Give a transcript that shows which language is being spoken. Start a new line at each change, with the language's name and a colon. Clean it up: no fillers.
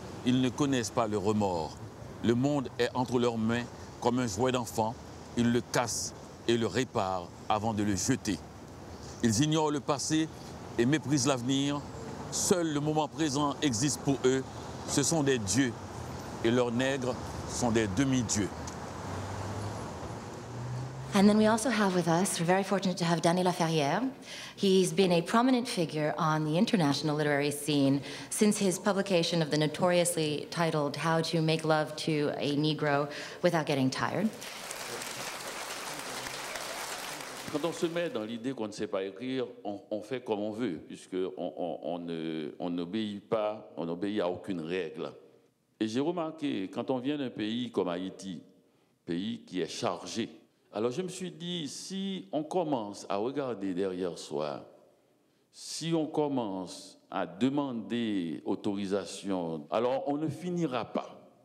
French: Ils ne connaissent pas le remords. Le monde est entre leurs mains comme un jouet d'enfant. Ils le cassent et le réparent avant de le jeter. Ils ignorent le passé et méprisent l'avenir. Seul le moment présent existe pour eux. Ce sont des dieux et leurs nègres sont des demi-dieux.
English: And then we also have with us, we're very fortunate to have Danny Laferrière. He's been a prominent figure on the international literary scene since his publication of the notoriously titled How to Make Love to a Negro Without Getting Tired.
French: Quand on se met dans l'idée qu'on ne sait pas écrire, on fait comme on veut, puisqu'on n'obéit pas, on n'obéit à aucune règle. Et j'ai remarqué, quand on vient d'un pays comme Haïti, pays qui est chargé, alors je me suis dit, si on commence à regarder derrière soi, si on commence à demander autorisation, alors on ne finira pas.